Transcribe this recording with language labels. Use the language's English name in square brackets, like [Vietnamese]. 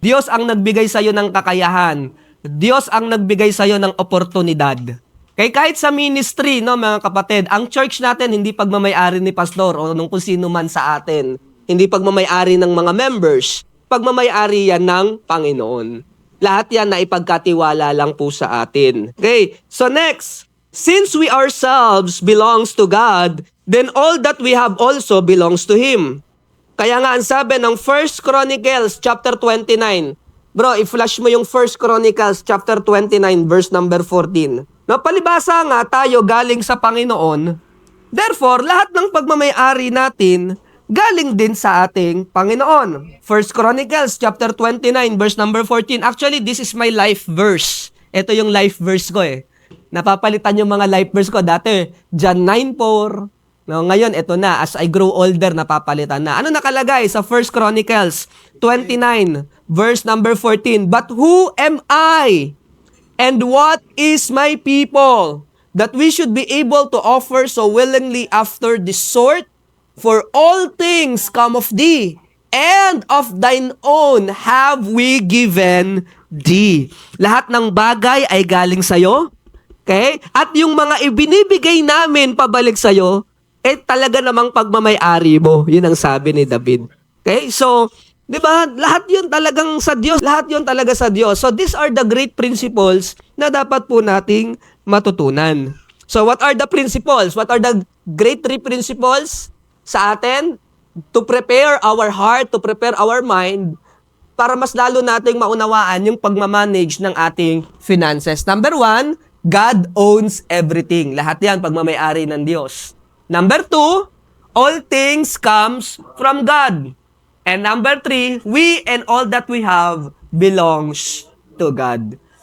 [Filipino] Diyos ang nagbigay sa iyo ng kakayahan. Diyos ang nagbigay sa iyo ng oportunidad. Kaya kahit sa ministry, no, mga kapatid, ang church natin hindi pagmamay-ari ni pastor o nung kung sino man sa atin. Hindi pagmamay-ari ng mga members. Pagmamay-ari yan ng Panginoon. Lahat yan na ipagkatiwala lang po sa atin. Okay, so next. [English] Since we ourselves belongs to God, then all that we have also belongs to Him. [Filipino] Kaya nga ang sabi ng 1 Chronicles chapter 29. Bro, i-flash mo yung 1 Chronicles chapter 29 verse number 14. No, palibasa nga tayo galing sa Panginoon. Therefore, lahat ng pagmamay-ari natin galing din sa ating Panginoon. 1 Chronicles chapter 29 verse number 14. [English] Actually, this is my life verse. [Filipino] Ito yung life verse ko eh. Napapalitan yung mga life verse ko. Dati, John 9:4. No, ngayon, ito na. [English] As I grow older, [Filipino] napapalitan na. Ano nakalagay sa 1 Chronicles 29 verse number 14? [English] But who am I? And what is my people? That we should be able to offer so willingly after this sort? For all things come of thee, and of thine own have we given thee. [Filipino] Lahat ng bagay ay galing sa'yo. Okay? At yung mga ibinibigay namin pabalik sa'yo, talaga namang pagmamay-ari mo. Yun ang sabi ni David. Okay? So, di ba? Lahat yun talagang sa Diyos. Lahat yun talaga sa Diyos. [English] So, these are the great principles [Filipino] na dapat po nating matutunan. [English] So, what are the principles? What are the great three principles [Filipino] sa atin? [English] To prepare our heart, to prepare our mind, [Filipino] para mas lalo nating maunawaan yung pagmamanage ng ating finances. [English] Number 1, God owns everything. [Filipino] Lahat yan, pagmamayari ng Diyos. [English] Number 2, all things comes from God. And number 3, we and all that we have belongs to God.